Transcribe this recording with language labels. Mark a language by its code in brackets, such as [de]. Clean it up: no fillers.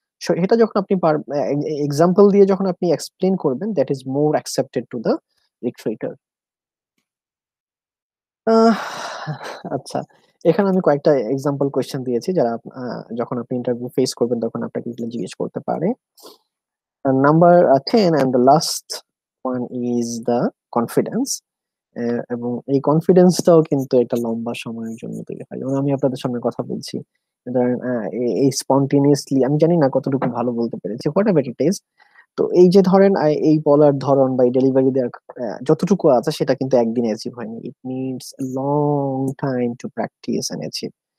[bn] So, এটা যখন আপনি এক্সাম্পল দিয়ে যখন আপনি এক্সপ্লেন করবেন, [en] That is more accepted to the recruiter. [bn] আচ্ছা, এখানে আমি কয়েকটা এক্সাম্পল কোয়েশ্চেন দিয়েছি যারা যখন আপনি ইন্টারভিউ ফেস করবেন তখন আপনাকে এগুলো জিজ্ঞেস করতে পারে। [en] Number 10 and the last one is the confidence. [bn] এবং এই কনফিডেন্সটাও কিন্তু একটা লম্বা সময়ের জন্য তৈরি হয়। যেমন আমি আপনাদের সামনে কথা বলছি, ধরেন এই স্পন্টেনিয়াসলি আমি জানি না কতটুকু ভালো বলতে পেরেছি, [en] Whatever it is. [bn] তো এই যে ধরেন এই বলার ধরন বা এই ডেলিভারি দেওয়ার যতটুকু আছে সেটা কিন্তু একদিনে অ্যাচিভ হয়নি, [en] It needs long time to practice and achieve.